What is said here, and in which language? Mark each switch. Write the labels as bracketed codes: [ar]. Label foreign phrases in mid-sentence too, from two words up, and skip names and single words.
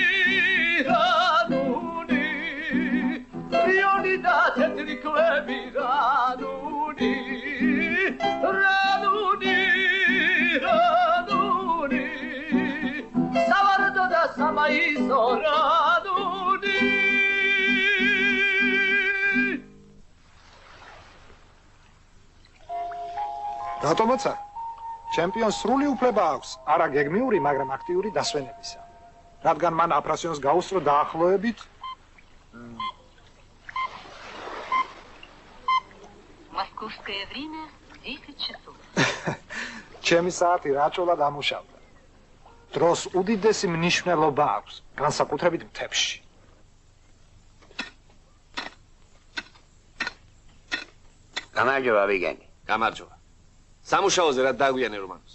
[ka] რადუნი რიონი და თეთრი ქვები რადუნი რადუნი რადუნი სავარდო და სამაისო რადუნი რატომოცა ჩემპიონს სრული უფლება აქვს არა გეგმიური, მაგრამ აქტიური დასვენებისა. რადგან მან აფრასიონს გაუსწრო დაახლოებით [ru] Московское время 10 часов. [ka] ჩემი საათი რაჭულად ამუშავდა. დროს უდიდესი მნიშვნელობა აქვს, განსაკუთრებით მთებში. გამარჯობა ვიგენი. გამარჯობა. სამუშაოზე რა დაგვიანე რომანოს?